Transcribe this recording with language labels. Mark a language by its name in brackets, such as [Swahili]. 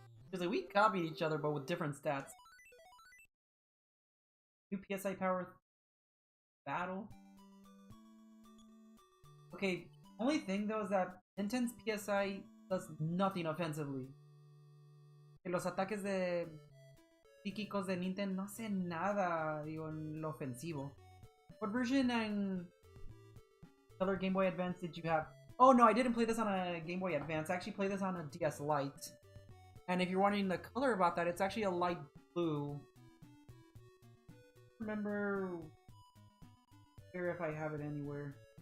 [English] Because like, we copied each other, but with different stats. New PSI power battle. Okay, only thing though is that Intense PSI does nothing offensively. [Spanish] Que los ataques de psíquicos de Nintendo no hacen nada, digo, en lo ofensivo. [English] What version and Color Game Boy Advance did you have? Oh no, I didn't play this on a Game Boy Advance. I actually played this on a DS Lite. And if you're wondering the color about that, it's actually a light blue. Remember here if I have it anywhere.